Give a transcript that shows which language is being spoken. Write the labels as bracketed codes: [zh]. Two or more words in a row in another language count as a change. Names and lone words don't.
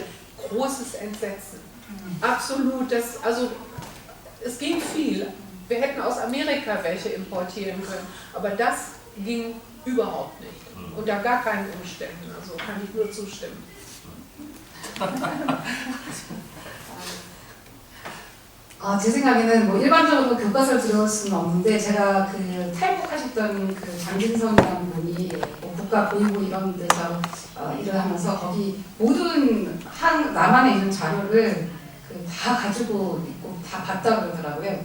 [de] Großes Entsetzen. Absolut. Es ging viel. Wir hätten aus Amerika welche importieren können, aber das ging überhaupt nicht. Unter gar keinen Umständen. Also kann ich nur zustimmen. [ko] 제 생각에는 뭐 일반적으로 교과서를 들어올 수는 없는데 제가 그 탈북하셨던 그 장진성이라는 분이 뭐 국가 보이고 이런 데서 일을 하면서 거기 모든 남한에 있는 자료를 다 가지고 있고 다 봤다 그러더라고요.